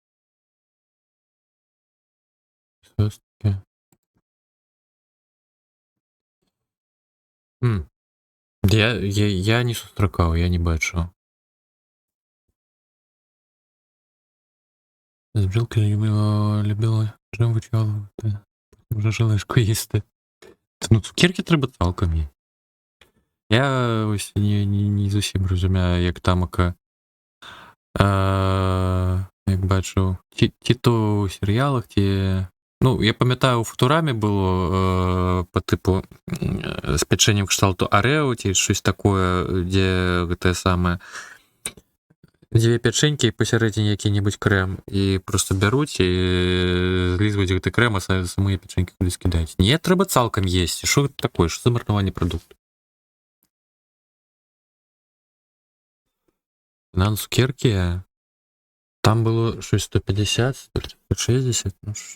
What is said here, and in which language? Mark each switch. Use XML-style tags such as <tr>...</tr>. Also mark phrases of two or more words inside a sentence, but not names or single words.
<be>Сёсткі. Я не сустракаў, я не бачу.</be> <uk>З бджілки любила джем вичавувати. Може желешку їсти. Ну, цукерки треба цалком. Я ось не зовсім розумію, як тамака. Як бачу, ті то у серіалах, ті... Ну, я пам'ятаю, у Футурамі було по типу з печеннем кшталту Орео, ті щось таке,</uk> <be>де те саме дзве пячэнькі і пасярэдзіне які-небудзь крэм і просто бяруць і злізваюць гэты крэм, а самыя пячэнькі кудысь кідаюць. Не, трэба цалкам есці. Што гэта такое? Што за марнаванне прадукту? На цукеркі там было щось 150, 160, ну ж.</be>